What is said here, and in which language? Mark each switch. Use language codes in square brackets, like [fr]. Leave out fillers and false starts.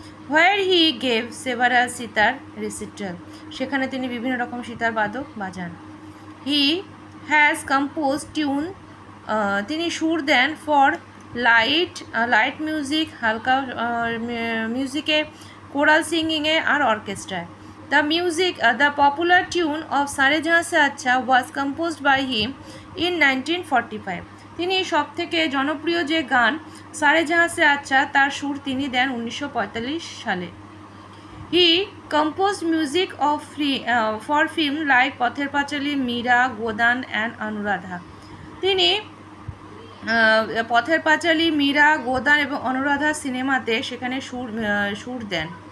[en] where he gave several sitar recital, [bn] সেখানে তিনি বিভিন্ন রকম সিতার বাদক বাজান। [en] he has compose tune, [bn] তিনি সুর দেন [en] for light music, [bn] হালকা মিউজিকে, coral সিঙ্গিংয়ে আর অর্কেস্ট্রায়। [en] The popular tune of Sare Jahan Se Acha was composed by him in 1945. [bn] তিনি সব থেকে জনপ্রিয় যে গান সারে জাহাঁ সে আচ্ছা, তার সুর তিনি দেন 1945 সালে। [en] He compose music of for film like Pather Panchali, Meera, Godan and Anuradha. [bn] তিনি পথের পাঁচালী, মীরা, গোদান এবং অনুরাধা সিনেমাতে সেখানে সুর দেন।